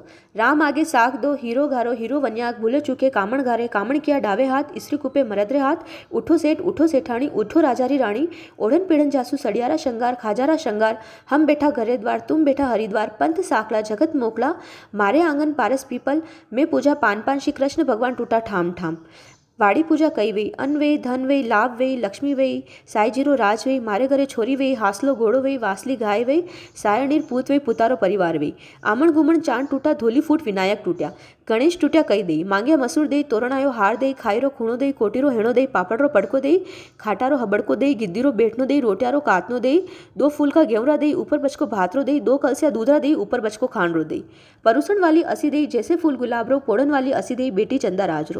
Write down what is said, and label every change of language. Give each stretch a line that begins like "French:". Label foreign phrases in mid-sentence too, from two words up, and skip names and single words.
Rajasthani: राम आगे साग दो, हीरो घारो, हीरो वन्याक, भूले चूके कामण घारे, कामण किया डावे हाथ, स्त्री कुपे मरदरे हाथ, उठो सेठ, उठो सेठाणी, उठो राजारी रानी, ओढ़न पीढ़न जासू, सड़ियारा शंगार, खाजारा शंगार, हम बैठा घरे द्वार, तुम बैठा हरिद्वार, पंथ साकला, जगत मोकला, मारे आंगन पारस पीपल, में पूजा पान पान, श्री कृष्ण भगवान टूटा ठाम ठाम। वाड़ी पूजा कई वही, अन्न वही, धन वही, लाभ वही, लक्ष्मी वही, साई जीरो राज वही, मारे घरे छोरी वही, हासलो घोड़ो वही, वासली गाय वही, सायणीर पूत वही, पुतारो परिवार वही, आमण गुमण चांद टूटा, धोली फूट विनायक टूट्या, गणेश टूट्या कई दई, मांग्या मसूर दई, तोरणायो हार दई, खाईरो खूणो दई, कोटीरो हेणो दई, पापड़रो पड़को दई, खाटारो हबड़को दई, गिद्दीरो बेटनो दई, रोटियारो कातनो दई, 2 फूल का गेवरा दई, ऊपर बचको भातरो दई, 2 कलसिया दूधरा दई, ऊपर बचको खांडरो दई, परुसण वाली असी दई, जैसे फूल गुलाबरो, पोड़न वाली असी दई, बेटी चंदा राजरो।